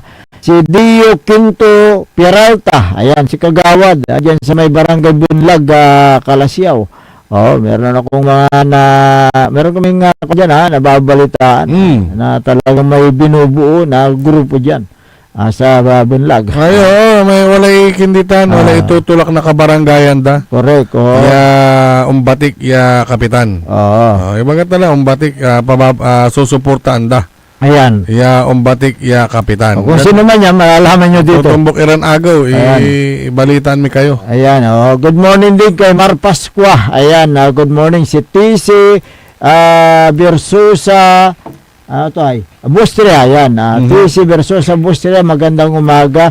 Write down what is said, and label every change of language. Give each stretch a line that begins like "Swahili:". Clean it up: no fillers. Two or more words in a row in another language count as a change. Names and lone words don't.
Filipino: Si Dio Quinto Peralta, ayan, si Kagawad, ayan sa may Barangay Bunlag, Kalasyaw. Meron akong meron kaming diyan nababalitaan na talagang may binubuo na grupo diyan sa Bunlag.
Pangasinan: May walay kinditan, walay tutulak na kabaranggayan da. Correct. Ya umbatik ya kapitan. Ibagat na umbatik susuportaan da. Ayan. Ya umbatik ya kapitan.
Filipino: Kung sino man yan, malalaman nyo dito.
Pangasinan: Tutumbok Iran Agaw, ibalitaan mi kayo.
Filipino: Ayan,
English: good morning
Filipino: din kay Mar Pascua. Ayan,
English: good morning
Filipino: si TC Versusa Bustria. Ayan, TC Versusa Bustria, magandang umaga.